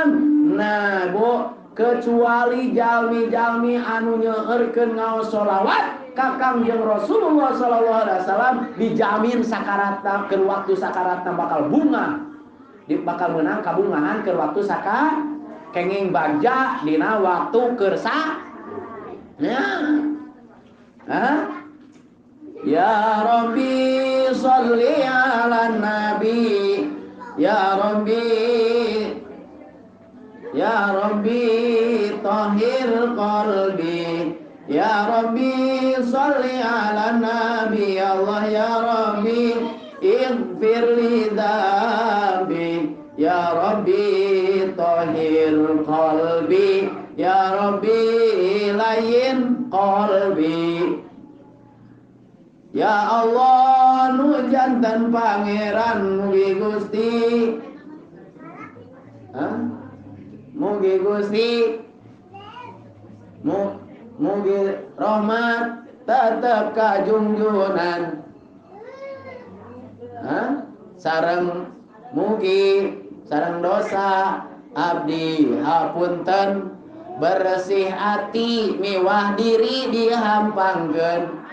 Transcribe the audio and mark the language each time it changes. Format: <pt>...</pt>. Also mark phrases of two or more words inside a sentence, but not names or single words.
<su>Nah, Bu, kecuali jalmi-jalmi anu nyeueurkeun ngaos sholawat ka Kangjeng Rasulullah</su> <ar>صلى الله عليه وسلم</ar> <su>dijamin sakaratna keur waktu sakaratna bakal bunga. Bakal meunang kabungahan keur waktu saka kenging bagja dina waktu keur sa.</su> <ar>يا رب صل على النبي. يا رب طهر قلبي. يا رب صل على النبي. الله يا رب اغفر لي ذنبي. يا رب طهر قلبي. يا رب لين قلبي.</ar> <su>Ya Allah nu janten pangeran mugi Gusti. Mugi Gusti mugi rahmat tetep ka junjunan. Sareng mugi sareng dosa abdi hapunten, bersih hati miwah diri dihampangkeun.</su>